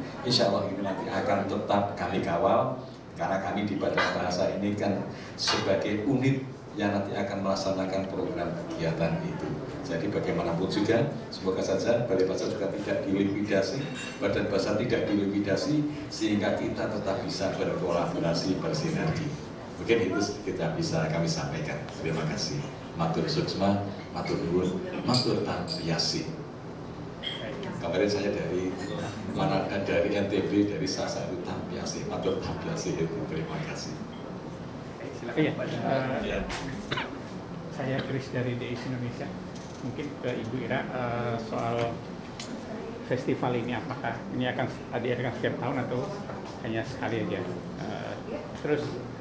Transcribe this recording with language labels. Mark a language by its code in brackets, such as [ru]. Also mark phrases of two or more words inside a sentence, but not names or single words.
[id] Insya Allah ini nanti akan tetap kami kawal, karena kami di Badan Bahasa ini kan sebagai unit yang nanti akan melaksanakan program kegiatan itu. Jadi bagaimanapun juga, semoga saja Balai Bahasa juga tidak dilikuidasi, Badan Bahasa tidak dilikuidasi, sehingga kita tetap bisa berkolaborasi, bersinergi. Mungkin itu kita bisa kami sampaikan. Terima kasih. [ban] Matur suksma, [jv] matur nuwun, [sas] matur tampiasi. [id] Kemarin saya dari mana, dari NTB, dari Sasaru Tampiasi, [sas] matur tampiasi [id] itu. Terima kasih. Iya, saya Chris dari DIS Indonesia. Mungkin ke Ibu Ira soal festival ini, apakah ini akan diadakan setiap tahun atau hanya sekali aja?